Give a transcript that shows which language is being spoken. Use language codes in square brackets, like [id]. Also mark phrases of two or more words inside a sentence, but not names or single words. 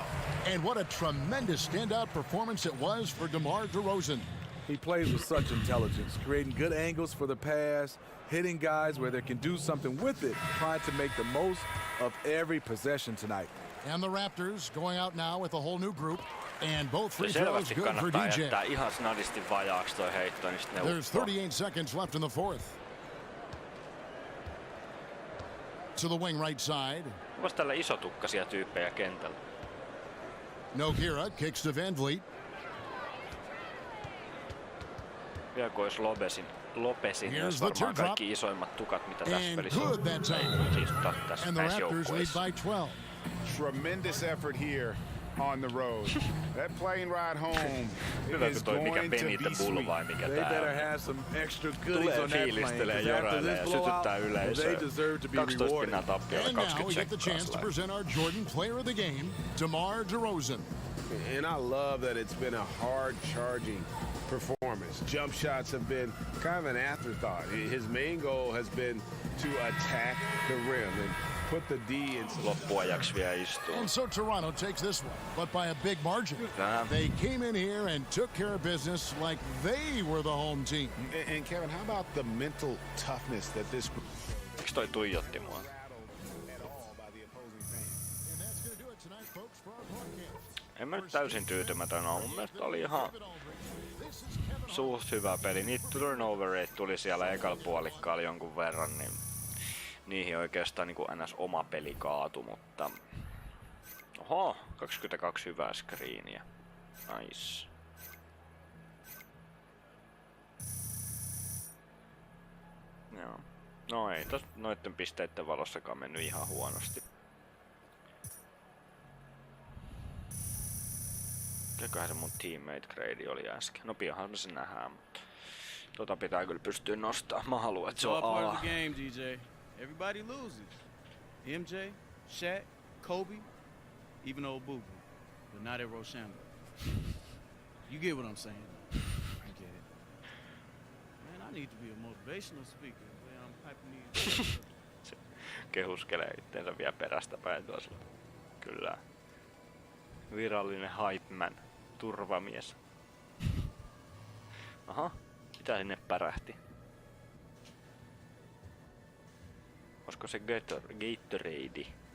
[en] And what a tremendous standout performance it was for DeMar DeRozan. He plays with such intelligence, creating good angles for the pass, hitting guys where they can do something with it, trying to make the most of every possession tonight. And the Raptors going out now with a whole new group. And both free throws [fi] Selvästi [en] good for [fi] kannattaa DJ. jättää ihan snadisti vajaaksi toi heitto, niin sit ne [en] There's [fi] uskoo. [en] 38 seconds left in the 4th. To the wing right side. [fi] Onko tällä isotukkaisia tyyppejä kentällä? [en] Nogueira kicks to Van Vliet. [fi] Vielä kun olisi Lopesin, niin [en] Here's [fi] olisi [en] the [fi] varmaan [en] teardrop. [fi] kaikki isoimmat tukat, mitä tässä [en] And [fi] pelissä [en] good [fi] on. [en] that time. [fi] Siis tässä [en] And the [fi] näissä [en] Raptors lead [fi] joukkueissa. [en] by 12. Tremendous effort here on the road. That plane ride home [fi] Hyvä, [en] is [fi] kun toi mikä [en] going to [fi] Benita [en] be [fi] Bull [en] sweet. [fi] vai mikä [en] They [fi] tää [en] better [fi] on. [en] have some extra goodies [fi] Tulee [en] on that plane. [fi] fiilistelee, [en] 'Cause after [fi] jorailee [en] this [fi] ja [en] blowout, [fi] sytyttää yleisöä. [en] they deserve to be [fi] 12 [en] rewarded. [fi] pinnaa tappiolla, [en] And now we [fi] 20 [en] get the chance to [fi] sekkaa. [en] present our Jordan Player of the Game, DeMar DeRozan. And I love that it's been a hard charging performance. Jump shots have been kind of an afterthought. His main goal has been to attack the rim and put the D in. [fi] Loppuajaksi vielä istuu. [en] And so Toronto takes this one, but by a big margin. Damn. They came in here and took care of business like they were the home team. And Kevin, how about the mental toughness that this group [fi] Miksi toi tuijotti mua? [en] at all by the opposing fans? And that's going to do it tonight, folks, for our podcast. [fi] En mä nyt täysin tyytymätön ole. Mun mielestä oli ihan suht hyvä peli. Niitä turnovereita tuli siellä ekalla puolikkaalla jonkun verran, niin niihin oikeastaan niin kuin ns. Oma peli kaatu, mutta... Oho, 22 hyvää screeniä. Nice. Joo. No ei tos noitten pisteiden valossakaan mennyt ihan huonosti. Mikäköhän se mun [en] teammate grade [fi] oli äsken? No pianhan me se nähdään, mutta tota pitää kyllä pystyä nostamaan. Mä haluan, että se [en] It's all [fi] on [en] part [fi] A. [en] of the game, DJ. Everybody loses. MJ, Shaq, Kobe, even old Boo Boo, but not at Rochambeau. You get what I'm saying? I get it. Man, I need to be a motivational speaker. Man, I'm hyping these. [fi] Se kehuskelee itteensä vielä perästä päin tuossa. Kyllä. Virallinen [en] hype man. [fi] Turvamies. Aha. Mitä sinne pärähti? Olisiko se Gatorade?